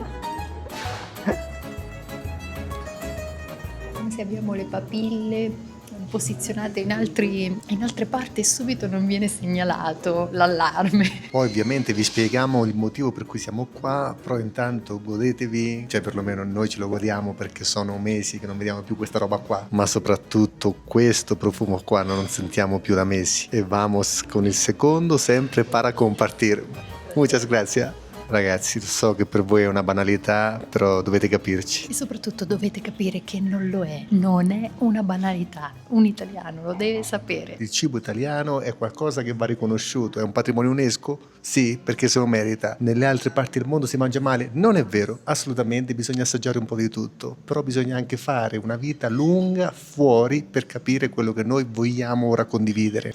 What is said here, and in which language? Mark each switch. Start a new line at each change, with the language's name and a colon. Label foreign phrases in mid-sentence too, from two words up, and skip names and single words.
Italian: Se abbiamo le papille posizionate in altre parti e subito non viene segnalato l'allarme. Poi ovviamente vi spieghiamo il motivo per cui siamo qua, però intanto godetevi, cioè perlomeno noi ce lo godiamo perché sono mesi che non vediamo più questa roba qua, ma soprattutto questo profumo qua non sentiamo più da mesi. E vamos con il secondo,
Spanish: sempre para compartir. Muchas gracias.
Italian: Ragazzi, so che per voi è una banalità, però dovete capirci. E soprattutto dovete capire che non lo è, non è una banalità, un italiano lo deve sapere. Il cibo italiano è qualcosa che va riconosciuto, è un patrimonio UNESCO? Sì, perché se lo merita. Nelle altre parti del mondo si mangia male? Non è vero, assolutamente bisogna assaggiare un po' di tutto, però bisogna anche fare una vita lunga fuori per capire quello che noi vogliamo ora condividere.